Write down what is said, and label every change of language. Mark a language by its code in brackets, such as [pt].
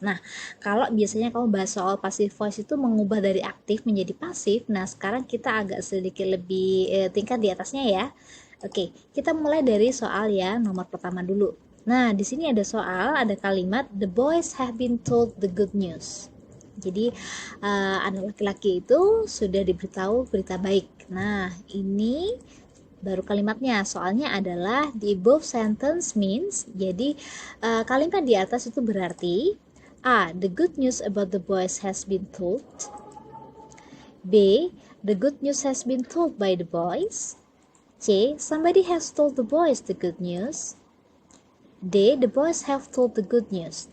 [id] Nah, kalau biasanya kamu bahas soal passive voice itu mengubah dari aktif menjadi pasif. Nah, sekarang kita agak sedikit lebih tingkat di atasnya ya. Oke, kita mulai dari soal ya nomor pertama dulu. Nah, di sini ada soal, ada kalimat [en] the boys have been told the good news. [id] Jadi anak laki-laki itu sudah diberitahu berita baik. Nah, ini baru kalimatnya. Soalnya adalah [en] the above sentence means. [id] Jadi kalimat di atas itu berarti A. [en] The good news about the boys has been told. B. The good news has been told by the boys. C. Somebody has told the boys the good news. D. The boys have told the good news.